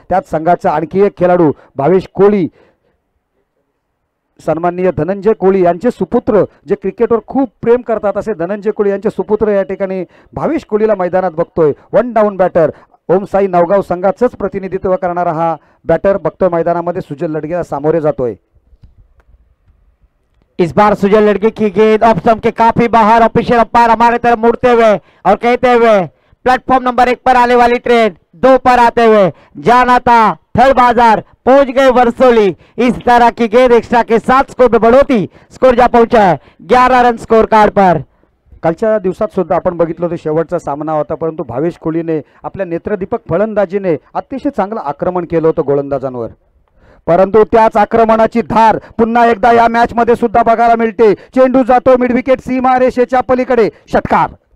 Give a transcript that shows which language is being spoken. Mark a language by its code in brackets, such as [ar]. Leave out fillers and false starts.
[mr] त्याच संघाचा आणखी एक खेळाडू भावेश कोळी, सन्माननीय धनंजय कोळी यांचे सुपुत्र जे क्रिकेटवर खूप प्रेम करतात असे धनंजय कोळी यांचे सुपुत्र या ठिकाणी भावेश कोळीला मैदानात बघतोय. 1 डाऊन बॅटर ओमसाई नवगाव संघाचंच प्रतिनिधित्व करणारा हा बॅटर बघतोय मैदानामध्ये सुजल लडगेला सामोरे जातोय. [hi] इस बार सुजल लड़के की गेंद ऑफ स्टंप के काफी बाहर, ऑफिशियल अंपायर हमारे तरफ मुड़ते हुए और कहते हुए प्लेटफॉर्म नंबर 1 पर आने वाली ट्रेन 2 पर आते हुए जाना था थर्ड बाजार, पहुंच गए वर्सोली। इस तरह की गेंद एक्स्ट्रा के साथ स्कोर में बढ़ोतरी, स्कोर जा पहुंचा है 11 रन स्कोर कार्ड पर। [mr] कालच्या दिवसात सुद्धा आपण बघितलं होतं शेवटचा सामना होता, परंतु भावेश कोळीने आपल्या नेत्रदीपक फलंदाजीने अतिशय चांगलं आक्रमण केलं होतं गोलंदाजांवर. परंतु त्याच आक्रमणाची धार पुन्हा एकदा या मॅच मध्ये सुद्धा बघायला मिळते. चेंडू जातो मिड विकेट सीमा रेषेच्या पलीकडे, षटकार.